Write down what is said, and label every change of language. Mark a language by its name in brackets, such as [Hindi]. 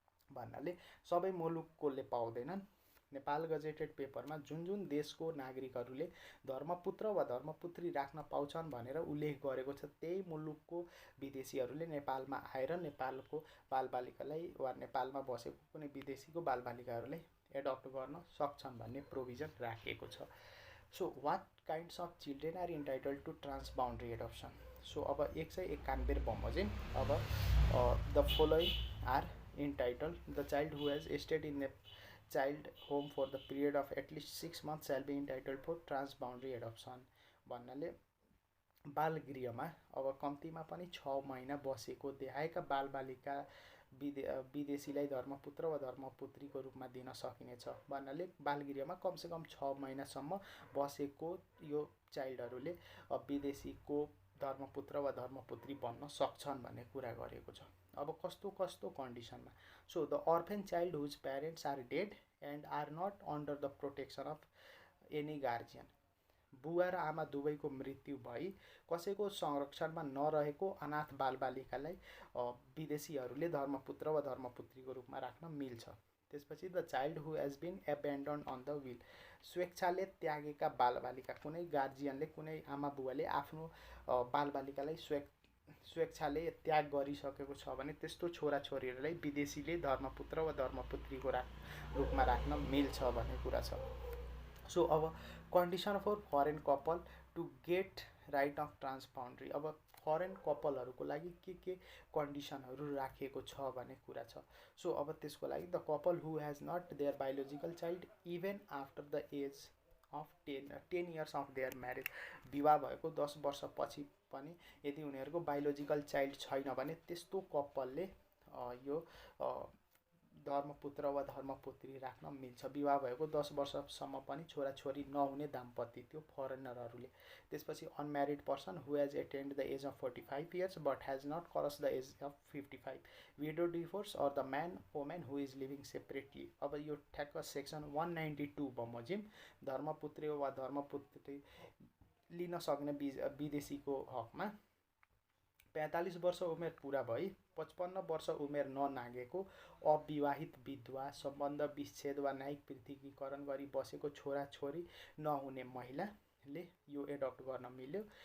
[Nepali] भन्नाले सबै मुलुककोले पाउँदैनन्। नेपाल गजेटेड पेपरमा जुन जुन देशको नागरिकहरूले धर्मपुत्र वा धर्मपुत्री राख्न पाउँछन् भनेर उल्लेख गरेको छ त्यही मुलुकको विदेशीहरूले नेपालमा आएर नेपालको बालबालिकालाई वा नेपालमा बसेको कुनै विदेशीको बालबालिकाहरूलाई एडप्ट गर्न सक्छन् भन्ने प्रोभिजन राखिएको छ। [English] So what kinds of children are entitled to transboundary adoption. [Nepali] So अब 191 बमोजिम अब [English] The following are entitled the child who has stayed in child home for the period of at least 6 months shall be entitled for transboundary adoption। [Nepali] भन्नाले बालगृहमा अब कम्तीमा पनि 6 महिना बसेको देखाएका बालबालिका विदेशीलाई धर्मपुत्र वा धर्मपुत्रीको रूपमा दिन सकिनेछ। भन्नाले बालगृहमा कमसेकम 6 महिनासम्म बसेको यो चाइल्डहरूले विदेशीको धर्मपुत्र वा धर्मपुत्री बन्न सक्छन् भन्ने कुरा गरेको छ। अब कस्तो कस्तो कन्डिसनमा [English] So the orphan child whose parents are dead and are not under the protection of any guardian. [Nepali] बुवा र आमा दुवैको मृत्यु भई कसैको संरक्षणमा नरहेको अनाथ बालबालिकालाई विदेशीहरूले धर्मपुत्र वा धर्मपुत्रीको रूपमा राख्न मिल्छ। त्यसपछि [English] the child who has been abandoned on the will [Nepali] स्वेच्छाले त्यागेका बालबालिका कुनै गार्जियनले कुनै आमा बुवाले आफ्नो बालबालिकालाई स्वेच्छाले त्याग गरिसकेको छ भने त्यस्तो छोराछोरीहरूलाई विदेशीले धर्मपुत्र वा धर्मपुत्रीको रूपमा राख्न मिल्छ भन्ने कुरा छ। [English] So अब condition for foreign couple to get right of transboundary. [Nepali] अब फरेन कपलहरूको लागि के कन्डिसनहरू राखिएको छ भन्ने कुरा छ। सो अब त्यसको लागि [English] The couple who has not their biological child even after the age of 10 years of their marriage. [Nepali] विवाह भएको 10 वर्षपछि पनि यदि उनीहरूको बायोलोजिकल चाइल्ड छैन भने त्यस्तो कपलले यो धर्मपुत्र वा धर्मपुत्री राख्न मिल्छ। विवाह भएको 10 वर्षसम्म पनि छोराछोरी नहुने दाम्पत्य त्यो फरेनरहरूले। त्यसपछि [English] Unmarried person who has attained the age of 45 years but has not cross the age of 55 widow divorce or the man women who is living separately. [Nepali] अब यो ठ्याक्क सेक्सन 192 बमोजिम धर्मपुत्री वा धर्मपुत्री लिन सक्ने विदेशीको हकमा 45 वर्ष उमेर पुरा भई 55 वर्ष उमेर ननागेको अविवाहित विधवा सम्बन्ध विच्छेद वा न्यायिक पृथकीकरण गरी बसेको छोराछोरी नहुने महिलाले यो एडप्ट गर्न मिल्यो।